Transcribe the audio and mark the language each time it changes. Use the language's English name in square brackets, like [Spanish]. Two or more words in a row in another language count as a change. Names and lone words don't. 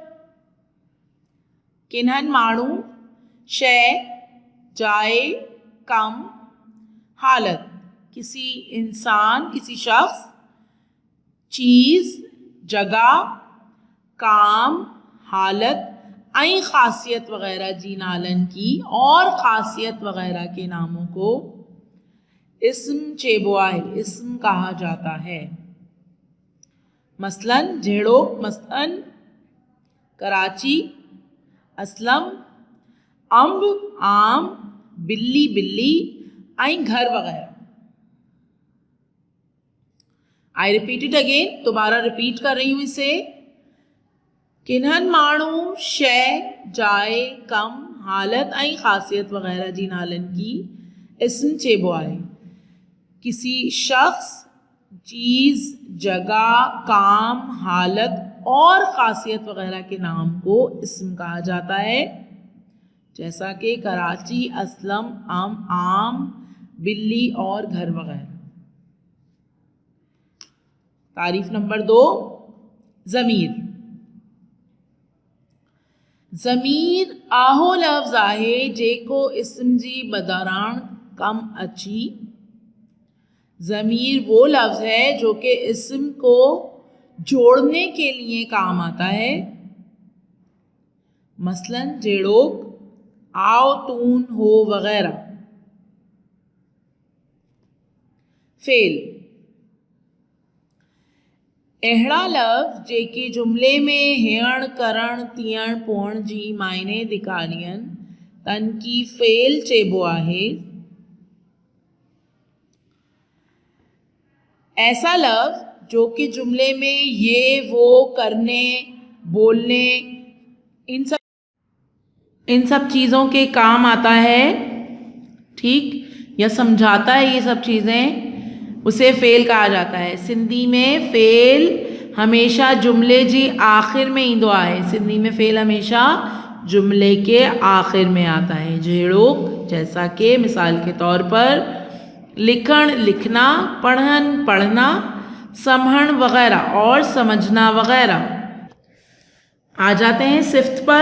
[Sindhi] किन्हन माण्हू, शय, जाए, कम, हालत, [Hindi] किसी इंसान, किसी शख्स, चीज़, जगह, काम, हालत [Sindhi] ऐं ख़ासियत वग़ैरह जी नालन की [Hindi] और ख़ासियत वग़ैरह के नामों को [Sindhi] इस्म चेबो आहे, [Hindi] इस्म कहा जाता है। [Sindhi] मसलन जहिड़ो, मसलन कराची, असलम, अंब, आम, बिल्ली, बिल्ली ऐं घर वग़ैरह। [English] I repeat it again, [Hindi] दोबारा रिपीट कर रही हूँ इसे। [Sindhi] किन्हन माण्हू, शय, जाए, कम, हालत ऐं ख़ासियत वग़ैरह जी नालन की इस्म चेबो आहे। [Hindi] किसी शख्स, चीज़, जगह, काम, हालत और ख़ासियत वग़ैरह के नाम को इस्म कहा जाता है, जैसा कि कराची, असलम, आम, बिल्ली और घर वग़ैरह। तारीफ़ नंबर 2 ज़मीर। [Sindhi] ज़मीर आहो लफ़्ज़ आहे जेको इस्म जी बदिरां कम अची। [Hindi] ज़मीर वो लफ्ज़ है जो कि इस्म को जोड़ने के लिए काम आता है। [Sindhi] मसलन जहिड़ोक आओ, तून, हो वग़ैरह। फ़ेल अहिड़ा लफ़्ज़ जेके जुमिले में हियण, करण, थियण, पोअण जी मायने ॾेखारीनि तन की फ़ेल चइबो आहे। [Hindi] ऐसा लफ्ज़ जो कि जुमले में ये, वो, करने, बोलने, इन सब चीज़ों के काम आता है, ठीक, या समझाता है ये सब चीज़ें, उसे फ़ेल कहा जाता है। [Sindhi] सिंधी में फ़ेल हमेशा जुमले जी आख़िर में ईंदो आहे। [Hindi] सिंधी में फ़ेल हमेशा जुमले के आख़िर में आता है। जहिड़ोक, जैसा कि मिसाल के तौर पर लिखण, लिखना, पढ़न, पढ़ना, [Sindhi] समझण वग़ैरह [Hindi] और समझना वग़ैरह। आ जाते हैं सिफ़्त पर।